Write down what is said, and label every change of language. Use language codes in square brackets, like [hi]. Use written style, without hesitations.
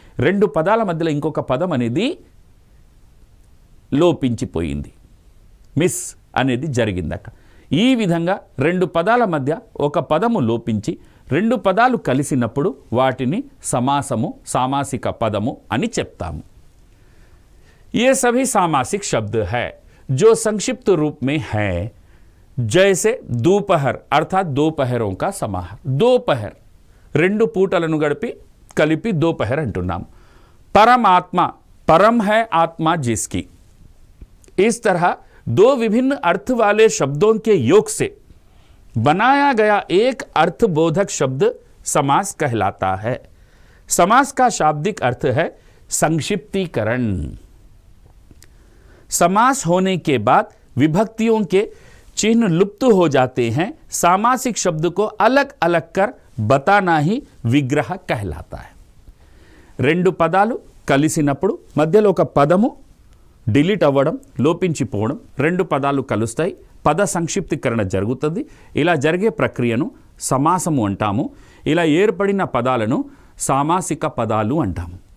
[te] రెండు పదాల మధ్యలో ఇంకొక పదం అనేది లోపించిపోయింది, మిస్ అనేది జరిగింది అక్కడ. ఈ విధంగా రెండు పదాల మధ్య ఒక పదము లోపించి రెండు పదాలు కలిసినప్పుడు వాటిని సమాసము, సామాసిక పదము అని చెప్తాము. [hi] ये सभी सामासिक शब्द है जो संक्षिप्त रूप में है, जैसे दोपहर अर्थात दोपहरों का समाहार. [te] दोपहर రెండు పూటలను కలిపి दोपहर అంటున్నాము. [hi] परमात्मा, परम है आत्मा जिसकी. इस तरह दो विभिन्न अर्थ वाले शब्दों के योग से बनाया गया एक अर्थबोधक शब्द समास कहलाता है. समास का शाब्दिक अर्थ है संक्षिप्तीकरण. समास होने के बाद विभक्तियों के चिन्ह लुप्त हो जाते हैं. सामासिक शब्द को अलग अलग कर बताना ही विग्रह कहलाता है. [te] రెండు పదాలు కలిసినప్పుడు మధ్యలో ఒక పదము డిలీట్ అవ్వడం, లోపించిపోవడం, రెండు పదాలు కలుస్తాయి, పద సంక్షిప్తీకరణ జరుగుతుంది. ఇలా జరిగే ప్రక్రియను సమాసము అంటాము. ఇలా ఏర్పడిన పదాలను సామాసిక పదాలు అంటాము.